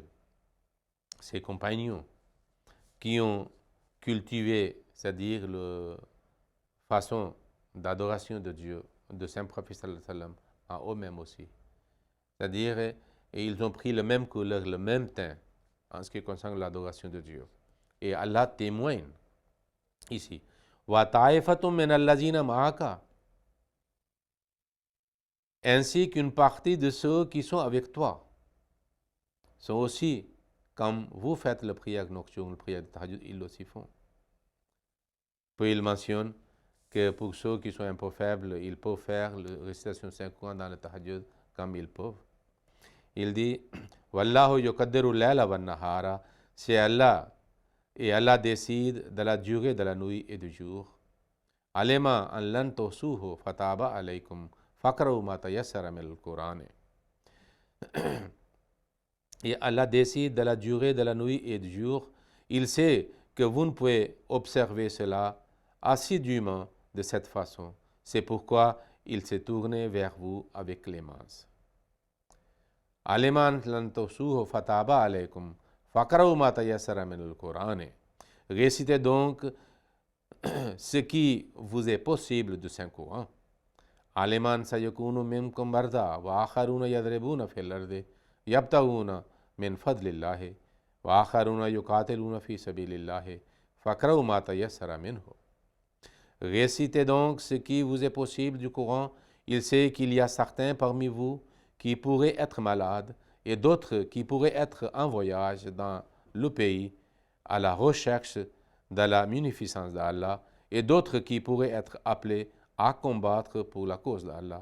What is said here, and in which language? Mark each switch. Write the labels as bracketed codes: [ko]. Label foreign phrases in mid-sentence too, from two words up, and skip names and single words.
[fr] Ses compagnons qui ont cultivé, c'est-à-dire la façon d'adoration de Dieu, de Saint-Prophète [ar] صلى الله عليه وسلم, [fr] à eux-mêmes aussi. C'est-à-dire, et ils ont pris le même couleur, le même teint en ce qui concerne l'adoration de Dieu. Et Allah témoigne ici. [ar] وطائفة من الذين معك, [fr] ainsi qu'une partie de ceux qui sont avec toi, sont aussi, comme vous faites la prière nocturne, la prière de tahajjud, ils aussi font. Puis il mentionne que pour ceux qui sont un peu faibles, ils peuvent faire la récitation 50 dans le tahajjud comme ils peuvent. Il dit, [ar] والله يقدر الليل والنهار, [fr] c'est Allah, et Allah décide de la durée de la nuit et du jour. [ar] علم أن لن تحصوه فتاب عليكم فاقرءوا ما تيسر من القرآن. [fr] Et Allah décide de la durée de la nuit et du jour. Il sait que vous ne pouvez observer cela assidûment de cette façon. C'est pourquoi il s'est tourné vers vous avec clémence. [ar] علم أن لن تحصوه فتاب عليكم فاقرءوا ما تيسر من القرآن. [fr] Récitez donc ce qui vous est possible du Saint-Coran. [ar] علم أن سيكون منكم مرضى وآخرون يضربون في الأرض يبتغون من فضل الله وآخرون يقاتلون في سبيل الله فاقرءوا ما تيسر منه. [fr] Récitez donc ce qui vous est possible du Coran. Il sait qu'il y a certains parmi vous qui pourraient être malades et d'autres qui pourraient être en voyage dans le pays à la recherche de la munificence d'Allah et d'autres qui pourraient être appelés à combattre pour la cause d'Allah.